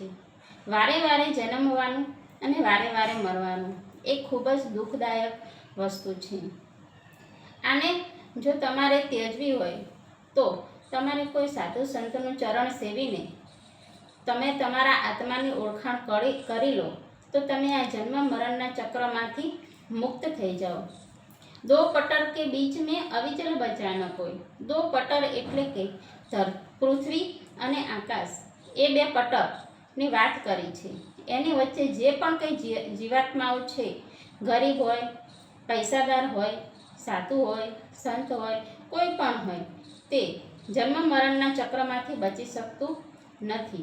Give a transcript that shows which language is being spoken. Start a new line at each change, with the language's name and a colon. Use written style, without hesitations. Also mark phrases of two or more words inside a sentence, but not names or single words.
Gujarati: વારે વારે જન્મવાનું અને વારે વારે મરવાનું એ ખૂબ જ દુઃખદાયક વસ્તુ છે। આને જો તમારે ત્યજવી હોય તો તમારે કોઈ સાધુ સંતનું ચરણ સેવીને તમે તમારા આત્માની ઓળખાણ કરી લો તો તમે આ જન્મ મરણના ચક્રમાંથી મુક્ત થઈ જાઓ।
Hindi: दो पटर के बीच में अविचल बचान कोई। दो पटर
Gujarati: એટલે કે પૃથ્વી અને આકાશ, એ બે પટરની વાત કરી છે। એની વચ્ચે જે પણ કંઈ જીવાત્માઓ છે, ગરીબ હોય, પૈસાદાર હોય, સાધુ હોય, સંત હોય, કોઈ પણ હોય, તે જન્મ મરણના ચક્રમાંથી બચી શકતું નથી।